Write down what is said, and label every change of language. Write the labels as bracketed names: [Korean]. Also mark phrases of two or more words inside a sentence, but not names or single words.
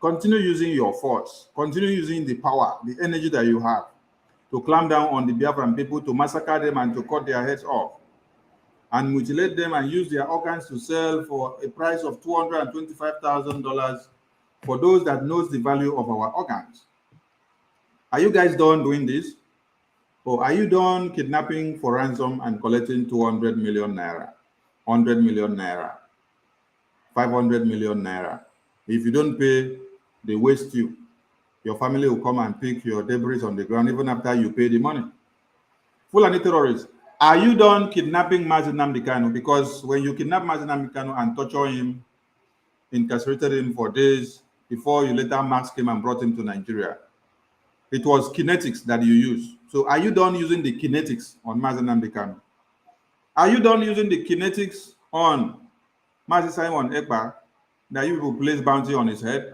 [English] Continue using your force. Continue using the power, the energy that you have to clamp down on the Biafran people, to massacre them and to cut their heads off and mutilate them and use their organs to sell for a price of $225,000 for those that knows the value of our organs. Are you guys done doing this? Or are you done kidnapping for ransom and collecting 200 million naira, 100 million naira, 500 million naira? If you don't pay, they waste you. Your family will come and pick your debris on the ground even after you pay the money. Fulani terrorists, are you done kidnapping Mazi Nnamdi Kanu? Because when you kidnap Mazi Nnamdi Kanu and torture him, incarcerated him for days before you later masked him and brought him to Nigeria, it was kinetics that you used. So are you done using the kinetics on Mazi Nnamdi Kanu? Are you done using the kinetics on Mazi Simon Ekpa, that you will place bounty on his head?